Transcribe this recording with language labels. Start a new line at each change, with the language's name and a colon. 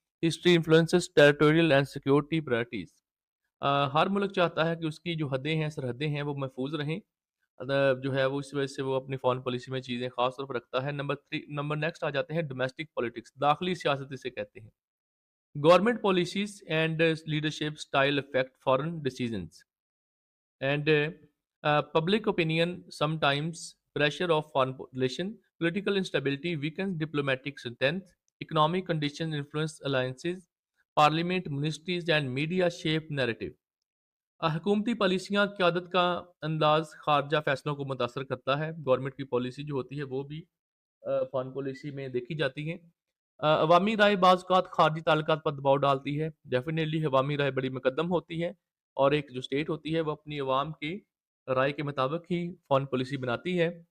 English: History influences territorial and security priorities.
Urdu: ہر ملک چاہتا ہے کہ اس کی جو حدیں ہیں سرحدیں ہیں وہ محفوظ رہیں. جو ہے وہ اس وجہ سے وہ اپنی فارن پالیسی میں چیزیں خاص طور پر رکھتا ہے. نمبر نیکسٹ آ جاتے ہیں ڈومیسٹک پالیٹکس. داخلی سیاست اسے کہتے ہیں.
English: Government policies and leadership style affect foreign decisions and public opinion sometimes pressure of foreign relation, political instability weakens diplomatic strength, economic conditions influence alliances, parliament, ministries and media shape narrative.
Urdu: حکومتی پالیسیاں قیادت کا انداز خارجہ فیصلوں کو متاثر کرتا ہے. گورنمنٹ کی پالیسی جو ہوتی ہے وہ بھی فارن پالیسی میں دیکھی جاتی ہے. عوامی رائے بعض اوقات خارجی تعلقات پر دباؤ ڈالتی ہے. ڈیفینیٹلی عوامی رائے بڑی مقدم ہوتی ہے اور ایک جو اسٹیٹ ہوتی ہے وہ اپنی عوام کی رائے کے مطابق ہی فارن پالیسی بناتی ہے.